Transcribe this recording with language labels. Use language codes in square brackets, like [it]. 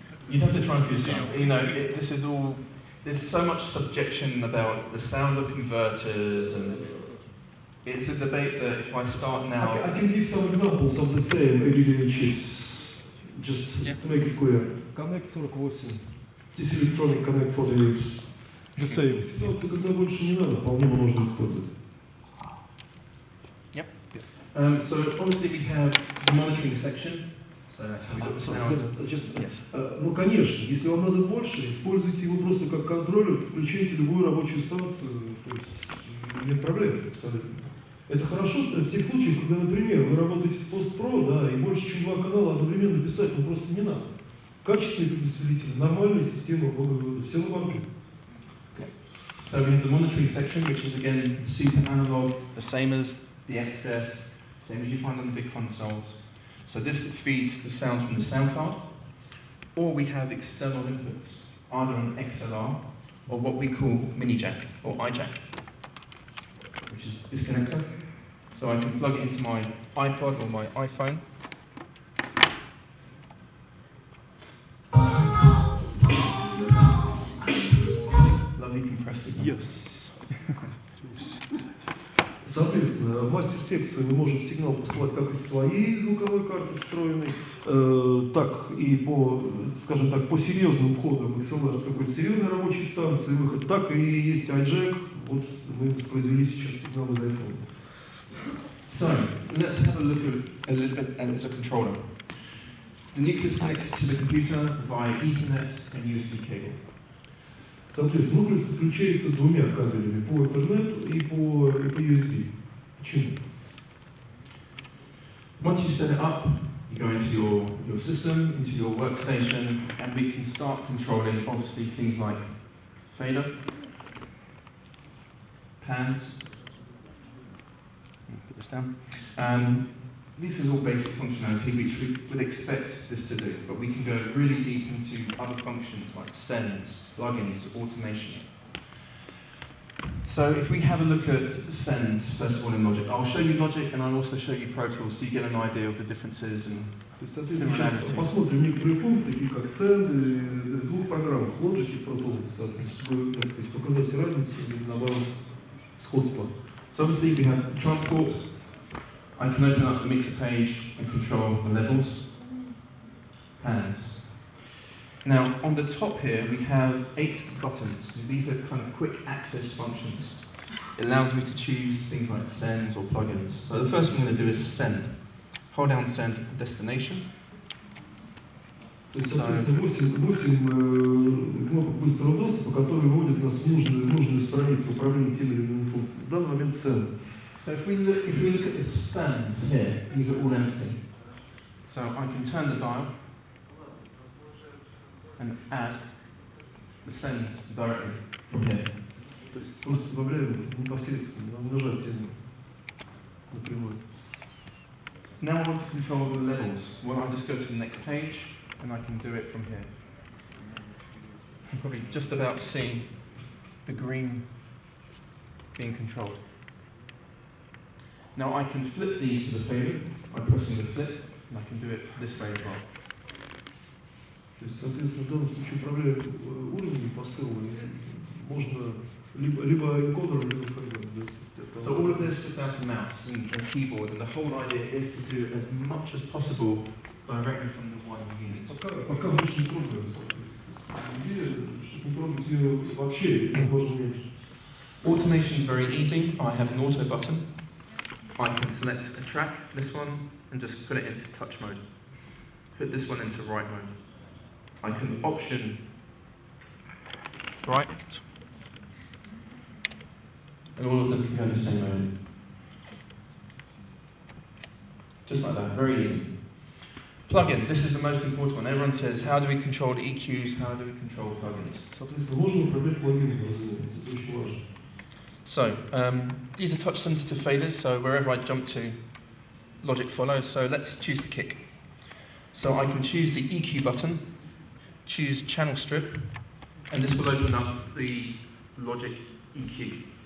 [en] You'd have to try for yourself. You know, this is all. There's so much subjection about the sound of converters, and it's a debate that if I start now, I can give some examples of the same ADDA chips, just to make it clear. Connect 48, this electronic Connect 48. The same. [ru] Ситуация, когда больше не надо, вполне можно использовать. [en] Yep. So obviously we have the monitoring section. So that's how we got the sound. [ru] Ну, конечно, если вам надо больше, используйте его просто как контроллер, подключайте любую рабочую станцию, то есть нет проблем абсолютно. Это хорошо в тех случаях, когда, например, вы работаете с постпро, да, и больше, чем 2 канала одновременно писать, ну просто не надо. качественные предусилители, нормальная система ввода-вывода, все на банке. [en] So we have the monitoring section, which is again super analog, the same as the XS, same as you find on the big consoles. So this feeds the sound from the sound card, or we have external inputs, either an XLR or what we call mini jack or iJack, which is this connector. So I can plug it into my iPod or my iPhone. Lovely compressor. Yes. [ru] Соответственно, в мастер-секцию мы можем сигнал посылать как из своей звуковой карты встроенной, так и по, скажем так, по серьезным входам XLR с какой-то серьезной рабочей станции выход, так и есть iJack. Вот мы воспроизвели сейчас сигнал из iPhone. [en] So, let's have a look at a little bit as a controller. The Nucleus connects to the computer via Ethernet and USB cable. [ru] Соответственно, Nucleus подключается двумя кабелями, по Ethernet и по USB. Почему? [en] Once you set it up, you go into your system, into your workstation, and we can start controlling, obviously, things like fader, pans. Put this down. This is all basic functionality which we would expect this to do, but we can go really deep into other functions like sends, plugins, automation. So if we have a look at sends, first of all in Logic, I'll show you Logic and I'll also show you Pro Tools so you get an idea of the differences and similarities. [ru] Посмотрим некоторые функции, такие как send в двух программах, Logic и Pro Tools, чтобы, так сказать, показать разницу и наоборот сходство. [en] So obviously we have transport. I can open up the mixer page and control the levels, pans. Now on the top here we have 8 buttons. These are kind of quick access functions. It allows me to choose things like sends or plugins. So the first one I'm going to do is send. Hold down send destination. [ru] То есть, соответственно, 8 кнопок быстрого доступа, которые вводят нас в нужную страницу управления теми или иными функциями. В данный момент send. [en] So if we look at the stands here, these are all empty. So I can turn the dial and add the sends directly from here. [ru] То есть просто добавляем непосредственно на нажатие напрямую. [en] Now I want to control the levels. Well, I just go to the next page and I can do it from here. You can probably just about see the green being controlled. Now I can flip these to the fader by pressing the flip, and I can do it this way as well. [ru] То есть, соответственно, в данном случае управляя уровнем посыла, можно либо энкодером, либо файлом. [en] So all of this without a mouse and a keyboard, and the whole idea is to do as much as possible directly from the one unit. [ru] Пока больше не пробуем, соответственно. Идея, чтобы не пробовать ее вообще, можно меньше. [en] Automation is very easy. I have an auto button. I can select a track, this one, and just put it into touch mode. Put this one into write mode. I can option write, and all of them can go in the same mode. Just like that, very easy. Plugin, this is the most important one. Everyone says, how do we control the EQs, how do we control plugins? [ru] Соответственно, можно управлять плагинами, разумеется, это очень важно. [en] So, these are touch sensitive faders, so wherever I jump to, Logic follows. So let's choose the kick. So I can choose the EQ button, choose channel strip, and this will open up the Logic EQ.